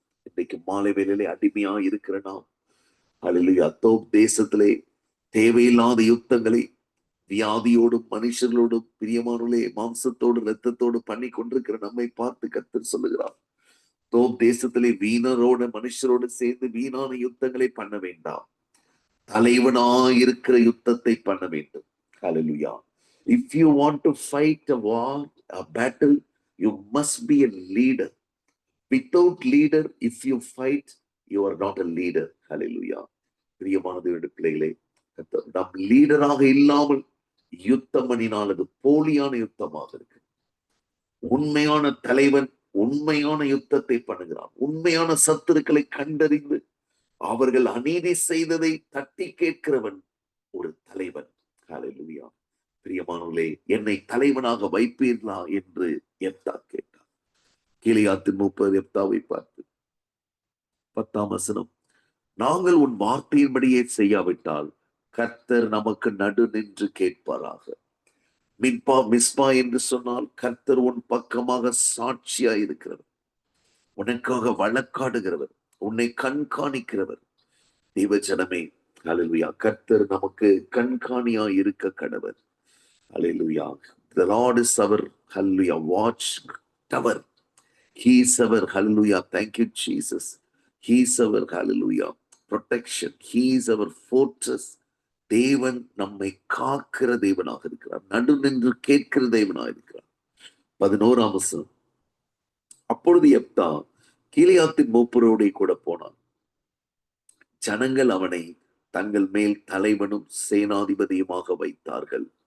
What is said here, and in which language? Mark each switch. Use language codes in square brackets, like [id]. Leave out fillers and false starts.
[ta] இன்னைக்கு மாலை வேளையிலே அடிமையா இருக்கிற நாம், ஹல்லேலூயா, தோப் தேசத்திலே தேவையில்லாத யுத்தங்களை வியாதியோடும் மனுஷர்களோடும் பிரியமானவர்களே மாம்சத்தோடு இரத்தத்தோடு பண்ணி கொண்டிருக்கிற நம்மை பார்த்து கர்த்தர் சொல்லுகிறார், தோப் தேசத்திலே மனுஷரோடு சேர்ந்து வீணான யுத்தங்களை பண்ண வேண்டாம். தலைவனாயிருக்கிற யுத்தத்தை பண்ண வேண்டும். ஹல்லேலூயா. [en] If you want to fight a war, a battle, you must be a leader. Without leader, if you fight, you are not a leader. Hallelujah. [ta] பிரியமான தேவனுடைய பிள்ளைகளே, நம் லீடராக இல்லாமல் யுத்தம் பண்ணினால் அது போலியான யுத்தமாக இருக்கு. உண்மையான தலைவன் உண்மையான யுத்தத்தை பண்ணுகிறான். உண்மையான சத்துருக்களை கண்டறிந்து அவர்கள் அநீதி செய்ததை தட்டி கேட்கிறவன் ஒரு தலைவன். ஹல்லேலூயா. பிரியமானவர்களே, என்னை தலைவனாக வைப்பீர்களா என்று எப்தா கேட்டார். கீலேயாத்தின் 30 எப்தாவை பார்த்து 10ஆம் வசனம், நாங்கள் உன் வார்த்தையின்படியே செய்யாவிட்டால் கர்த்தர் நமக்கு நடு நின்று கேட்பாராக. மிஸ்பா என்று சொன்னால் கர்த்தர் உன் பக்கமாக சாட்சியா இருக்கிறவர், உனக்காக வழக்காடுகிறவர், உன்னை கண்காணிக்கிறவர். தேவஜனமே, ஹல்லேலூயா, கர்த்தர் நமக்கு கண்காணியா இருக்க கடவர். ஹல்லேலூயா. [en] The Lord is our, hallelujah, watch tower. He is our, hallelujah, thank you Jesus. He is our, hallelujah, protection. He is our fortress. [ta] தேவன் நம்மை காக்கிற தேவனாக இருக்கிறார். நடு நின்று கேட்கிற தேவனாக இருக்கிறார். 11ஆம் வசனம், அப்பொழுது எப்தா கீலேயாத்தின் மூப்பரோடே கூட போனான். ஜனங்கள் அவனை தங்கள் மேல் தலைவனும் சேனாதிபதியுமாக வைத்தார்கள்.